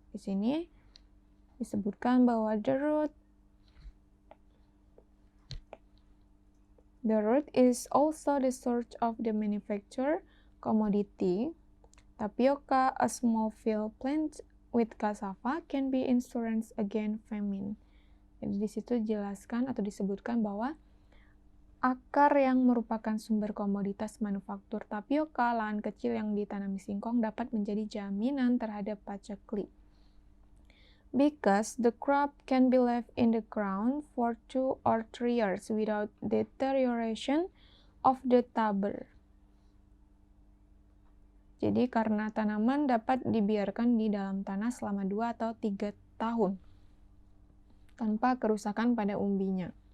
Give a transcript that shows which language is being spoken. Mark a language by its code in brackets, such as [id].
[id] Di sini disebutkan bahwa [en] the root is also the source of the manufacture commodity. Tapioca, a small field plant with cassava, can be insurance against famine. [id] Jadi di situ dijelaskan atau disebutkan bahwa akar yang merupakan sumber komoditas manufaktur tapioka, lahan kecil yang ditanami singkong dapat menjadi jaminan terhadap paceklik. [en] Because the crop can be left in the ground for 2 or 3 years without deterioration of the tuber. [id] Jadi karena tanaman dapat dibiarkan di dalam tanah selama 2 atau 3 tahun tanpa kerusakan pada umbinya.